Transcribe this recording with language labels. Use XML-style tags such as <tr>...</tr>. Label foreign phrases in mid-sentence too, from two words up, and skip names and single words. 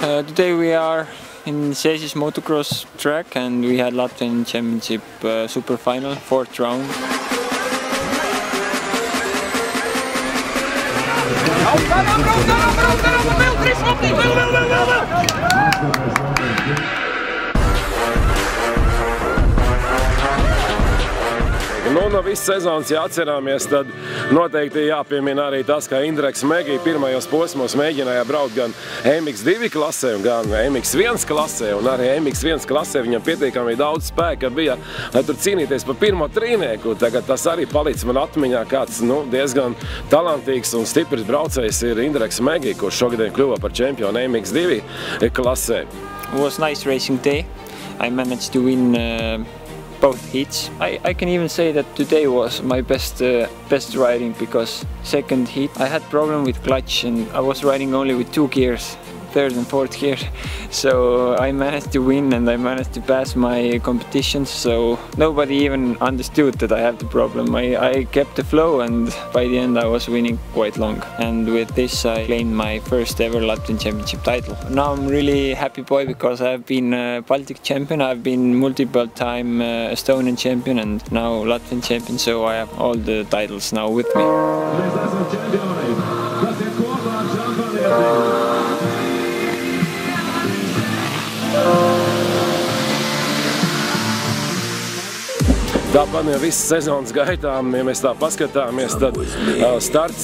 <en>today we are in Cēsis motocross track and we had Latvian Championship super final, 4th round.</en> <lv>Nu, no visas sezonas, ja atcerāmies, tad noteikti jāpiemina arī tas, ka Indreks Megī pirmajos posmos mēģināja braukt gan MX2 klasē, gan MX1 klasē, un arī MX1 klasē viņam pietiekami daudz spēka bija, lai tur cīnīties par pirmo trīnieku. Tagad tas arī palicis man atmiņā, kāds diezgan talantīgs un stiprs braucējs ir Indreks Megī, kurš šogadien kļuva par čempionu MX2 klasē.</lv> <en>It was a nice racing day. I managed to win both heats. I can even say that today was my best riding, because second heat I had problem with clutch and I was riding only with 2 gears, 3rd and 4th gear. So I managed to win and I managed to pass my competitions, so nobody even understood that I have the problem. I kept the flow and by the end I was winning quite long. And with this I claimed my first ever Latvian Championship title. Now I'm really happy boy because I've been Baltic champion, I've been multiple time Estonian champion and now Latvian champion, so I have all the titles now with me.</en> <lv>Tāpat jau visas sezonas gaitā, ja mēs tā paskatāmies, tad starts</lv>